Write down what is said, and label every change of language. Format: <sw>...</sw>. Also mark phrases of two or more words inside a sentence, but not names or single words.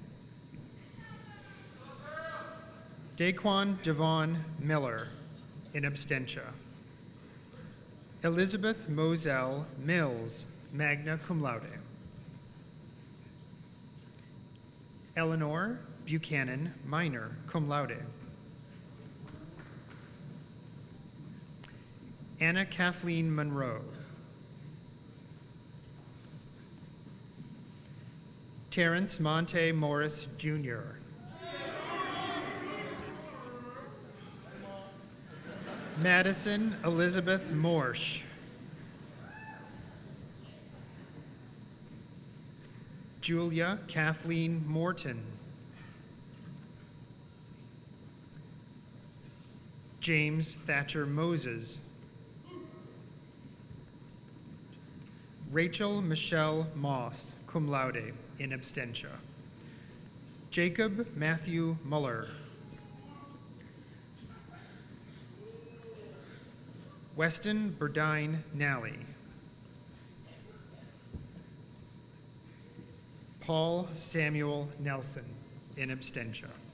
<en>Daquan Devon Miller,</en> <la>in absentia.</la> <en>Elizabeth Moselle Mills,</en> <la>magna cum laude.</la> <en>Eleanor Buchanan Minor,</en> <la>cum laude.</la> <en>Anna Kathleen Monroe. Terrence Monte Morris, Jr. Madison Elizabeth Morsch. Julia Kathleen Morton. James Thatcher Moses. Rachel Michelle Moss,</en> <la>cum laude, in absentia.</la> <en>Jacob Matthew Muller. Weston Burdine Nally. Paul Samuel Nelson,</en> <la>in absentia.</la>